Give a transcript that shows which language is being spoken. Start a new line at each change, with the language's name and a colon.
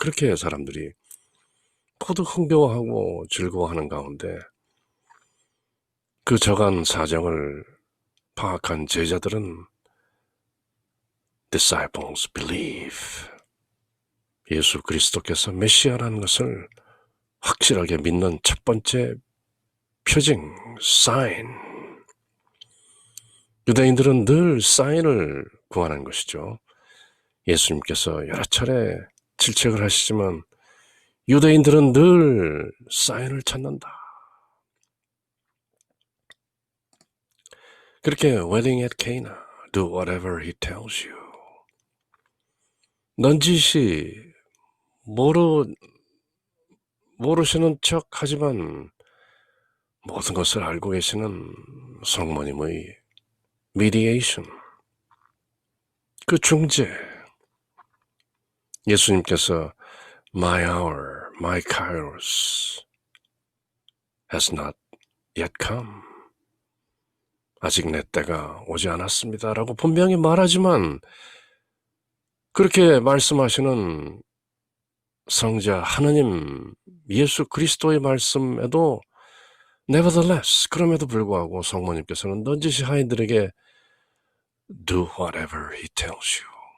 Korean: 그렇게 사람들이 모두 흥겨워하고 즐거워하는 가운데, 그 저간 사정을 파악한 제자들은
English: disciples believe,
Korean: 예수 그리스도께서 메시아라는 것을 확실하게 믿는 첫 번째 표징, 사인. 유대인들은 늘 사인을 구하는 것이죠. 예수님께서 여러 차례 질책을 하시지만 유대인들은 늘 사인을 찾는다.
English: 그렇게 wedding at Cana, do whatever he tells you.
Korean: 넌지시 모르시는 척 하지만 모든 것을 알고 계시는 성모님의 mediation, 그 중재.
English: 예수님께서 my hour, my kairos has not yet come.
Korean: 아직 내 때가 오지 않았습니다. 라고 분명히 말하지만 그렇게 말씀하시는 성자 하느님 예수 그리스도의 말씀에도 nevertheless, 그럼에도 불구하고 성모님께서는 넌지시 하인들에게
English: do whatever he tells you.